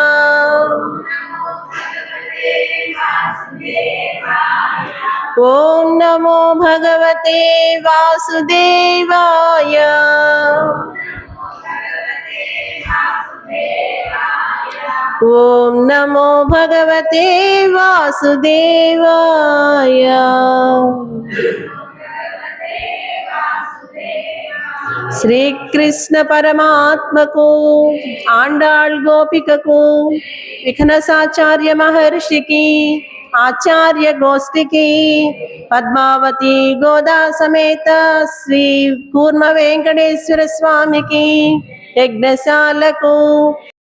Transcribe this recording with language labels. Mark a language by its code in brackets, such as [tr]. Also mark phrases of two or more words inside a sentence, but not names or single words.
[sa] ఓం నమో భగవతే వాసుదేవాయ. ఓం నమో భగవతే వాసుదేవాయ. [te] శ్రీకృష్ణ పరమాత్మకు, ఆండాళ్ గోపికకు, విఘ్నసాచార్య మహర్షికి, ఆచార్య గోష్ఠికి, పద్మావతి గోదా సమేత శ్రీ కూర్మ వెంకటేశ్వర స్వామికి, యజ్ఞశాలకు